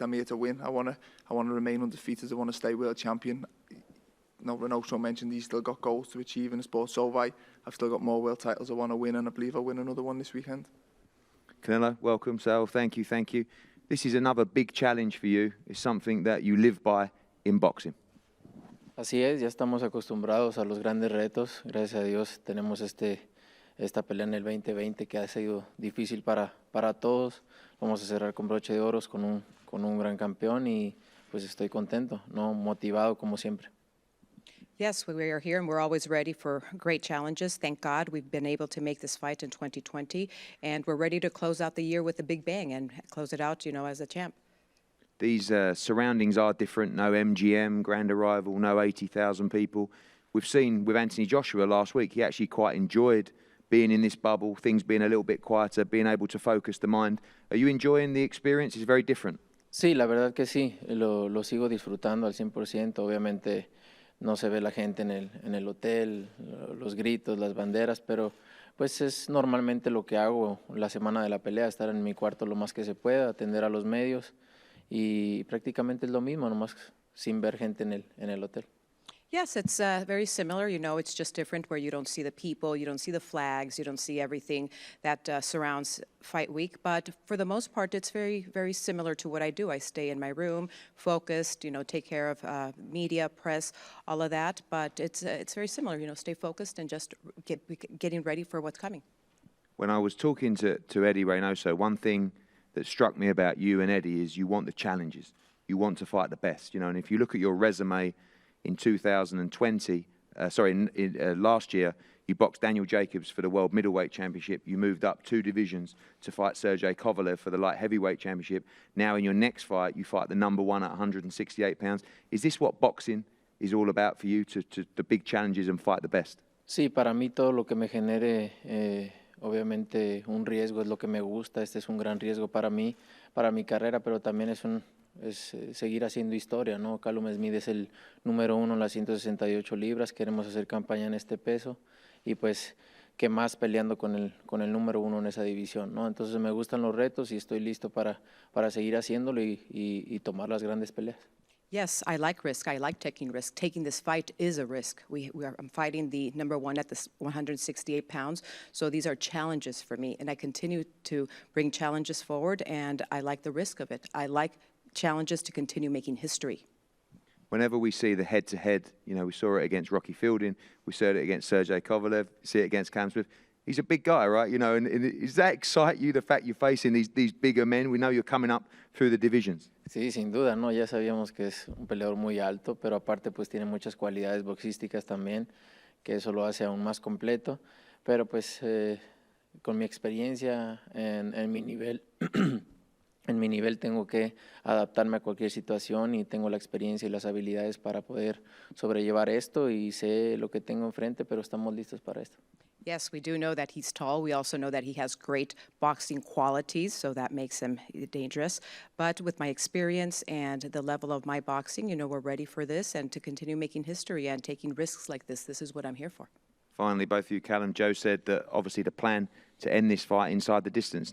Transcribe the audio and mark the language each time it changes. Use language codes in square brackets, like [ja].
[en] I'm here to win. I want to remain undefeated. I want to stay world champion. Renato mentioned he's still got goals to achieve in the sport, so I've still got more world titles I want to win, and I believe I'll win another one this weekend. Canelo, welcome, Sal. Thank you. This is another big challenge for you. It's something that you live by in boxing. [es] Así es, ya estamos acostumbrados a los grandes retos. Gracias a Dios tenemos esta pelea en el 2020 que ha sido difícil para todos. Vamos a cerrar con broche de oros con un gran campeón y pues estoy contento, motivado como siempre. [en] Yes, we are here and we're always ready for great challenges. Thank God we've been able to make this fight in 2020, and we're ready to close out the year with a big bang and close it out, as a champ. These surroundings are different. No MGM, Grand Arrival, no 80,000 people. We've seen with Anthony Joshua last week, he actually quite enjoyed being in this bubble, things being a little bit quieter, being able to focus the mind. Are you enjoying the experience? It's very different. [es] Sí, la verdad que sí, lo sigo disfrutando al 100%. Obviamente no se ve la gente en el hotel, los gritos, las banderas, pero pues es normalmente lo que hago la semana de la pelea, estar en mi cuarto lo más que se pueda, atender a los medios y prácticamente es lo mismo, nomás sin ver gente en el hotel. [en] Yes, it's very similar. It's just different where you don't see the people, you don't see the flags, you don't see everything that surrounds Fight Week. But for the most part, it's very, very similar to what I do. I stay in my room, focused, take care of media, press, all of that. But it's very similar, stay focused and just getting ready for what's coming. When I was talking to Eddie Reynoso, one thing that struck me about you and Eddie is you want the challenges. You want to fight the best, and if you look at your resume, in 2020, last year, you boxed Daniel Jacobs for the World Middleweight Championship. You moved up 2 divisions to fight Sergey Kovalev for the Light Heavyweight Championship. Now in your next fight, you fight the number one at 168 pounds. Is this what boxing is all about for you, to the big challenges and fight the best? [es] Sí, para mí todo lo que me genere, obviamente un riesgo es lo que me gusta. Este es un gran riesgo para mí, para mi carrera, pero también es seguir haciendo historia, ¿no? Callum Smith es el número 1 en las 168 libras, queremos hacer campaña en este peso y pues qué más peleando con el número 1 en esa división, ¿no? Entonces me gustan los retos y estoy listo para seguir haciéndolo y tomar las grandes peleas. [en] Yes, I like risk. I like taking risk. Taking this fight is a risk. I'm fighting the number 1 at the 168 pounds, so these are challenges for me, and I continue to bring challenges forward, and I like the risk of it. I like challenges to continue making history. Whenever we see the head-to-head, we saw it against Rocky Fielding, we saw it against Sergey Kovalev, see it against Callum Smith. He's a big guy, right? And does that excite you, the fact you're facing these bigger men? We know you're coming up through the divisions. [es] Sí, sin duda, ¿no? Ya sabíamos que es un peleador muy alto, pero aparte pues tiene muchas cualidades boxísticas también, que eso lo hace aún más completo. Pero pues con mi experiencia en mi nivel, en mi nivel tengo que adaptarme a cualquier situación y tengo la experiencia y las habilidades para poder sobrellevar esto y sé lo que tengo enfrente, pero estamos listos para esto. [en] Yes, we do know that he's tall. We also know that he has great boxing qualities, so that makes him dangerous. But with my experience and the level of my boxing, you know, we're ready for this and to continue making history and taking risks like this is what I'm here for. Finally, both of you, Callum, Joe said that obviously the plan to end this fight inside the distance.